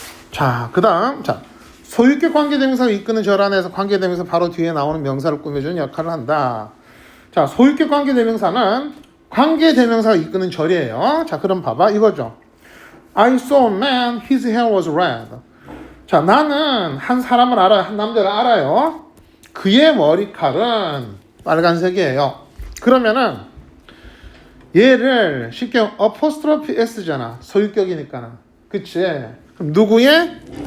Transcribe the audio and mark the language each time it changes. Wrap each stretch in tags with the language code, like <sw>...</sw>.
<ko>자, 그 다음, 자, 소유격 관계대명사가 이끄는 절안에서 관계대명사 바로 뒤에 나오는 명사를 꾸며주는 역할을 한다. 자, 소유격 관계대명사는 관계대명사가 이끄는 절이에요. 자, 그럼 봐봐. 이거죠.</ko> <en>I saw a man, his hair was red.</en> <ko>자, 나는 한 사람을 알아요. 한 남자를 알아요. 그의 머리칼은 빨간색이에요. 그러면은 얘를 쉽게 apostrophe s잖아. 소유격이니까는. 그치? 그럼 누구의?</ko>